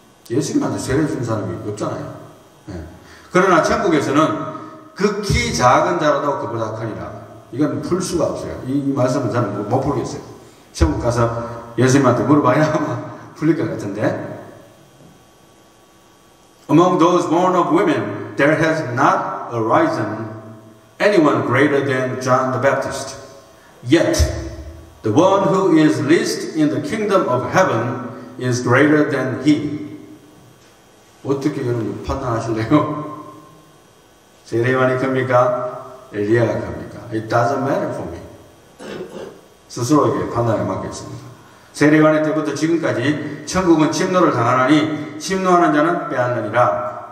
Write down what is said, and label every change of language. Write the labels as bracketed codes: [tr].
[ko] 예수님한테 세례 준 사람이 없잖아요. 네. 그러나 천국에서는 극히 작은 자라도 그보다 크니라. 이건 풀 수가 없어요. 이 말씀은 저는 못 풀겠어요. 천국 가서 예수님한테 물어봐야 아마 풀릴 것 같은데. [en] Among those born of women, there has not arisen anyone greater than John the Baptist. Yet, the one who is least in the kingdom of heaven is greater than he. [ko] 어떻게 여러분 판단하실래요? 세례 요한이 큽니까? 엘리야가 큽니까? [en] It doesn't matter for me. [ko] 스스로에게 판단을 맡겠습니다. 세례 요한 때부터 지금까지 천국은 침노를 당하나니 침노하는 자는 빼앗느니라.